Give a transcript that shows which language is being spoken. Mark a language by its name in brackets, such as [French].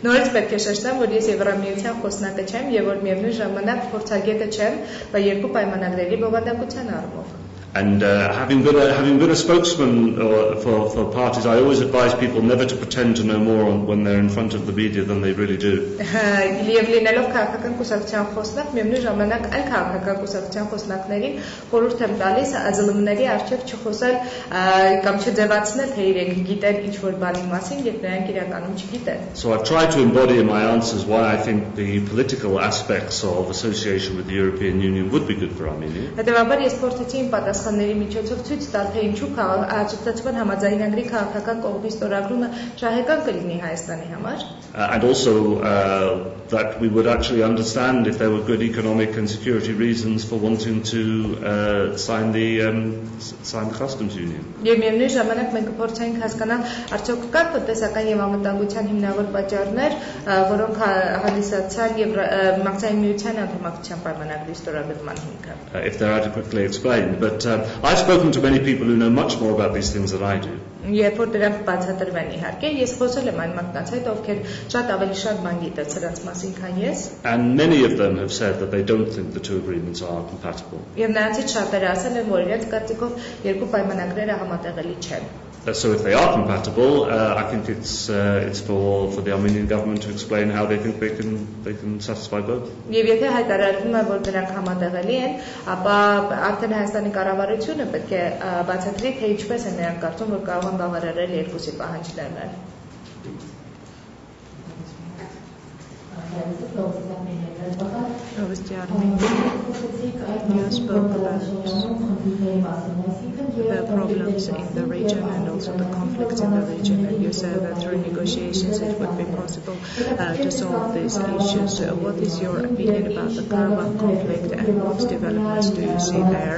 [Armenian] Նորից պետք է շեշտեմ, որ ես Եվրամիության խոսնակը չեմ եւ որ միևնույն ժամանակ փորձագետը չեմ, բայց երկու պայմանագրերի բովանդակության առումով։ [English] And having been a spokesman for parties, I always advise people never to pretend to know more when they're in front of the media than they really do. [Armenian] Եվ լինելով քաղաքական կուսակցության խոսնակ, միևնույն ժամանակ այլ քաղաքական կուսակցության խոսնակներին խորհուրդ եմ տալիս ԱԶԼՄ-ների առջև չխոսել կամ չձևացնել, թե իրենք գիտեն ինչ-որ բանի մասին, երբ նրանք իրականում չգիտեն։ [English] So I've tried to embody in my answers why I think the political aspects of association with the European Union would be good for Armenia. [Armenian] Հետևաբար ես փորձեցի իմ պատասխանների միջոցով ցույց տալ, թե ինչու ասոցիացման համաձայնագրի քաղաքական կողմի ստորագրումը շահեկան կլինի Հայաստանի համար։ [English] And also that we would actually understand if there were good economic and security reasons for wanting to sign the customs union. [Armenian] Եվ միևնույն ժամանակ մենք կփորձենք հասկանալ արդյոք կան տնտեսական եւ անվտանգության հիմնավոր պատճառներ, որոնք հանդիսացան եւ մաքսային միության անդամակցության պայմանագրի ստորագրման հիմքը։ [English] If they're adequately explained, but I've spoken to many people who know much more about these things than I do. [Armenian] Երբ որ դրանք բացատրվեն իհարկե, ես խոսել եմ այն մարդկանց հետ, ովքեր շատ ավելի շատ բան գիտեն սրանց մասին, քան ես։ [English] And many of them have said that they don't think the two agreements are compatible. [Armenian] Եվ նրանցից շատերը ասել են, որ իրենց կարծիքով երկու պայմանագրերը համատեղելի չեն։ [English] So if they are compatible, I think it's for the Armenian government to explain how they think they can satisfy both. [Armenian] Եվ եթե հայտարարվում է, որ դրանք համատեղելի են, ապա արդեն Հայաստանի կառավարությունը պետք է բացատրի, թե ինչպես են նրանք կարծում, որ կարող են բավարարել երկուսի պահանջներն։ [English] Mr. Armenia. You spoke about the problems in the region and also the conflicts in the region, and you said that through negotiations it would be possible to solve these issues. What is your opinion about the Karabakh conflict and what developments do you see there?